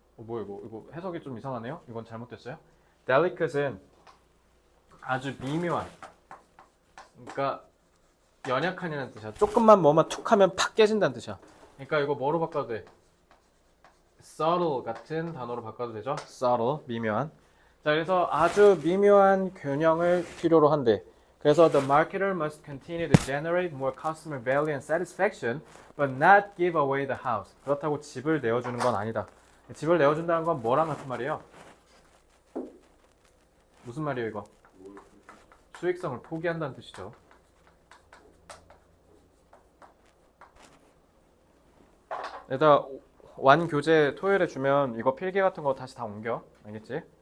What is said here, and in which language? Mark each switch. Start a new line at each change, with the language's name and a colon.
Korean: 이거 해석이 좀 이상하네요. 이건 잘못됐어요. delicate는 아주 미묘한, 그러니까 연약한이라는 뜻이야. 조금만 뭐만 툭 하면 팍 깨진다는 뜻이야. 그러니까 이거 뭐로 바꿔도 돼? subtle 같은 단어로 바꿔도 되죠. subtle, 미묘한. 자, 그래서 아주 미묘한 균형을 필요로 한대.
English: 그래서 the marketer must continue to generate more customer value and satisfaction, but not give away the house.
Korean: 그렇다고 집을 내어주는 건 아니다. 집을 내어준다는 건 뭐랑 같은 말이에요? 무슨 말이에요 이거? 수익성을 포기한다는 뜻이죠. 일단 완교재 토요일에 주면 이거 필기 같은 거 다시 다 옮겨. 알겠지?